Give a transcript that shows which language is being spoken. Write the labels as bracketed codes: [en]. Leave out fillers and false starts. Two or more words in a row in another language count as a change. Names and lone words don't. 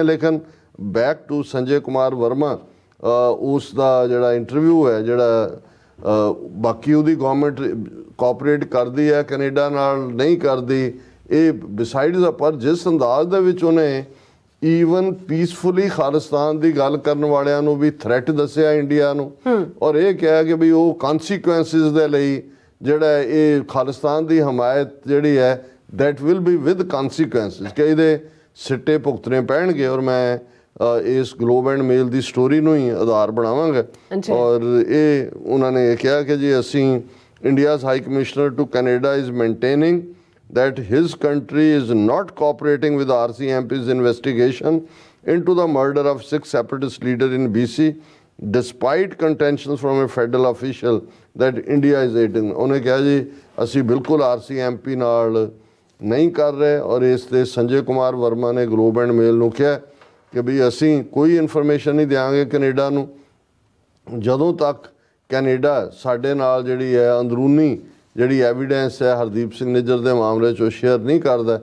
[pa] ਲੇਕਿਨ [en] back to [pa] ਸੰਜੇ ਕੁਮਾਰ ਵਰਮਾ, ਉਸ ਦਾ ਜਿਹੜਾ ਇੰਟਰਵਿਊ ਹੈ ਜਿਹੜਾ ਬਾਕੀ ਉਹਦੀ ਗਵਰਨਮੈਂਟ ਕੋਆਪਰੇਟ ਕਰਦੀ ਹੈ ਕੈਨੇਡਾ ਨਾਲ ਨਹੀਂ ਕਰਦੀ, ਇਹ ਬਿਸਾਈਡਸ ਪਰ ਜਿਸ ਅੰਦਾਜ਼ ਦੇ ਵਿੱਚ ਉਹਨੇ ਈਵਨ ਪੀਸਫੁਲੀ ਖਾਲਿਸਤਾਨ ਦੀ ਗੱਲ ਕਰਨ ਵਾਲਿਆਂ ਨੂੰ ਵੀ ਥ੍ਰੈਟ ਦੱਸਿਆ ਇੰਡੀਆ ਨੂੰ, ਔਰ ਇਹ ਕਿਹਾ ਕਿ ਵੀ ਉਹ ਕਨਸੀਕੁਐਂਸਿਸ ਦੇ ਲਈ ਜਿਹੜਾ ਇਹ ਖਾਲਿਸਤਾਨ ਦੀ ਹਮਾਇਤ ਜਿਹੜੀ ਹੈ [en] that will be with consequences [pa] ਕਿ ਇਹਦੇ ਸਿੱਟੇ ਭੁਗਤਣੇ ਪੈਣਗੇ। ਔਰ ਮੈਂ ਇਸ ਗਲੋਬ ਐਂਡ ਮੇਲ ਦੀ ਸਟੋਰੀ ਨੂੰ ਹੀ ਆਧਾਰ ਬਣਾਵਾਂਗਾ। ਔਰ ਇਹ ਉਹਨਾਂ ਨੇ ਕਿਹਾ ਕਿ ਜੀ ਅਸੀਂ [en] India's High Commissioner to Canada is maintaining that his country is not cooperating with RCMP's investigation into the murder of Sikh separatist leader in BC despite contentions from a federal official that India is aiding। [pa] ਉਹਨੇ ਕਿਹਾ ਜੀ ਅਸੀਂ ਬਿਲਕੁਲ RCMP ਨਾਲ ਨਹੀਂ ਕਰ ਰਹੇ। ਔਰ ਇਸ ਤੇ ਸੰਜੇ ਕੁਮਾਰ ਵਰਮਾ ਨੇ ਗਲੋਬ ਐਂਡ ਮੇਲ ਨੂੰ ਕਿਹਾ ਕਿ ਵੀ ਅਸੀਂ ਕੋਈ ਇਨਫੋਰਮੇਸ਼ਨ ਨਹੀਂ ਦਿਆਂਗੇ ਕੈਨੇਡਾ ਨੂੰ ਜਦੋਂ ਤੱਕ ਕੈਨੇਡਾ ਸਾਡੇ ਨਾਲ ਜਿਹੜੀ ਹੈ ਅੰਦਰੂਨੀ ਜਿਹੜੀ ਐਵੀਡੈਂਸ ਹੈ ਹਰਦੀਪ ਸਿੰਘ ਨਿੱਜਰ ਦੇ ਮਾਮਲੇ 'ਚ ਉਹ ਸ਼ੇਅਰ ਨਹੀਂ ਕਰਦਾ।